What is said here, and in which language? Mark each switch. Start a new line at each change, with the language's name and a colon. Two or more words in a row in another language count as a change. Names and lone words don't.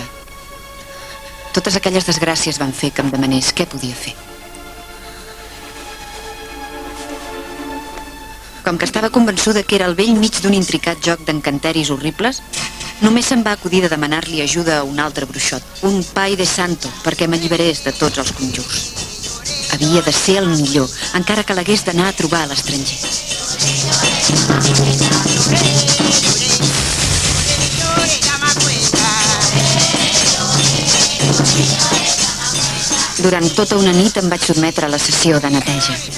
Catalan: Totes aquelles desgràcies van fer que em demanés què podia fer. Com que estava convençuda que era al vell mig d'un intricat joc d'encanteris horribles, només se'm va acudir de demanar-li ajuda a un altre bruixot, un
Portuguese: pai de santo,
Catalan: perquè m'alliberés de tots els conjurs. Havia de ser el millor, encara que l'hagués d'anar a trobar a l'estranger. Durant tota una nit em vaig sotmetre a la sessió de neteja.